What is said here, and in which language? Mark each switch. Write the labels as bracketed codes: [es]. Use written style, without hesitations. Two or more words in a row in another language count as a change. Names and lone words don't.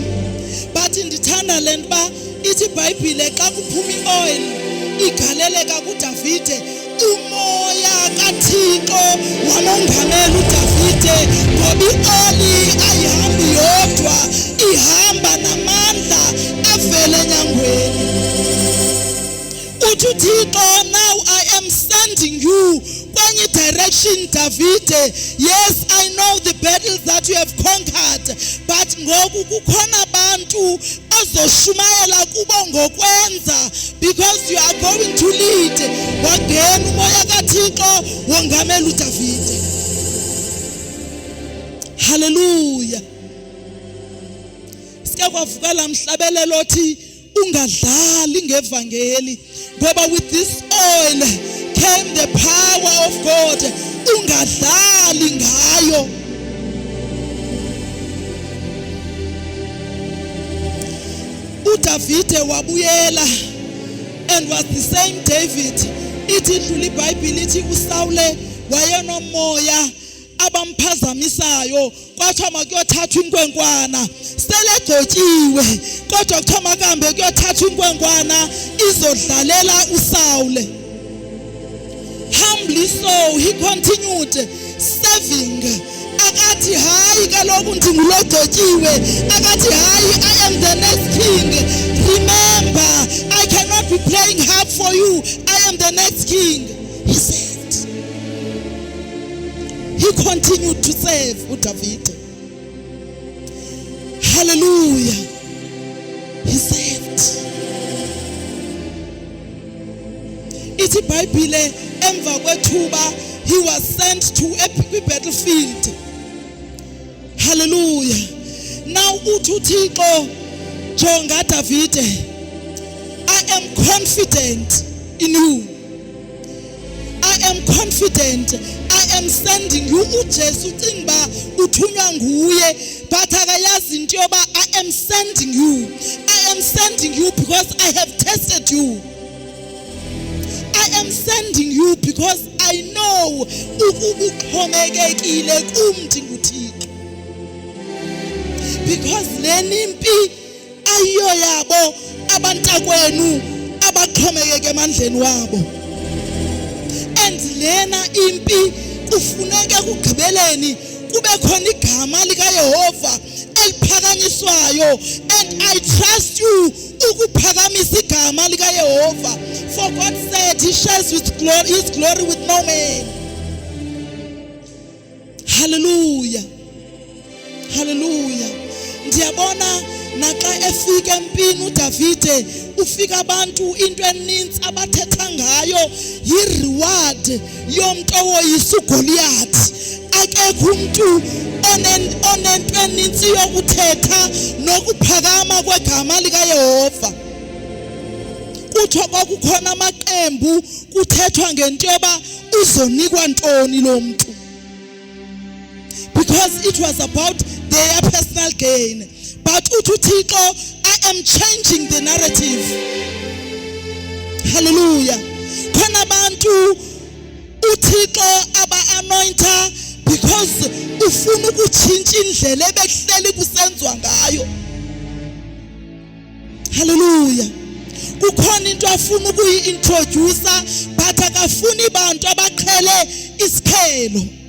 [xh] But ndithanda lento ba ithi iBhayibhile xa kuphuma ioil igaleleka kuDavide umoya kaThixo wamongamela uDavide ngoba ioli ayihambi yodwa ihamba namandla avele enyangweni. Uthi uThixo [en] now I am sending you [xh] kwenye direction Davide. [en] Yes, I know the battles that you have conquered, but [xh] ngoku kukhona abantu ozoshumayela kubo ngokwenza [en] because you are going to lead. [xh] Wangena umoya kaThixo wongamela uDavide. Hallelujah. Sike kwavuka lamhlabelelo othi ungadlali ngevangeli ngoba [en] with this oil came the power of God. [xh] Ungadlali ngayo. uDavide wabuyela [en] and was the same David. [xh] Ithi idlula iBhayibhile ithi uSawule wayenomoya abamphazamisayo kwathiwa makuyothathwa inkwenkwana selegcotshiwe kodwa kuthiwa makahambe kuyothathwa inkwenkwana izodlalela uSawule. [en] Humbly so he continued serving. [xh] Akathi hayi kaloku ndingulogcotshiwe. Akathi hayi [en] I am the next king. Remember I cannot be playing harp for you. I am the next king. He said. He continued to serve uDavide. Hallelujah. He served. [xh] Ithi iBhayibhile emva kwethuba [en] he was sent to a battlefield. Hallelujah. [xh] Now uthi uThixo jonga Davide. [en] I am confident in you. I am confident. I am sending you. [xh] uJesu ucinga uthunywa nguye but akayazi into yoba [en] I am sending you. I am sending you because I have tested you. I am sending you because I know [xh] ukuxhomekekile kumthi nguThixo. Because leni impi ayiyo yabo abantakwenu abaxhomekeke emandleni wabo. And lena impi kufuneka kugqibeleni kube khona igama likaYehova eliphakanyiswayo, [en] and I trust you [xh] ukuphakamisa igama likaYehova, [en] for God said he shares his glory with no man. Hallelujah, hallelujah. [xh] Ndiyabona naxa efika empini uDavide ufika abantu into eninzi abathetha ngayo yi-reward yomntu owoyisa uGoliath. Akekho umuntu onento eninzi yokuthetha nokuphakama kwegama likaYehova. Kuthiwa kwakukhona amaqembu kuthethwa ngento yoba uzonikwa ntoni lo muntu, [en] because it was about their personal gain. But uThixo, I am changing the narrative. Hallelujah. [xh] Khona abantu uThixo aba-anointa because ufuna ukutshintsha indlela ebekuhleli kusenzwa ngayo. Hallelujah. Kukhona into afuna ukuyi-introducer but akafuni abantu abaqhele isikhelo.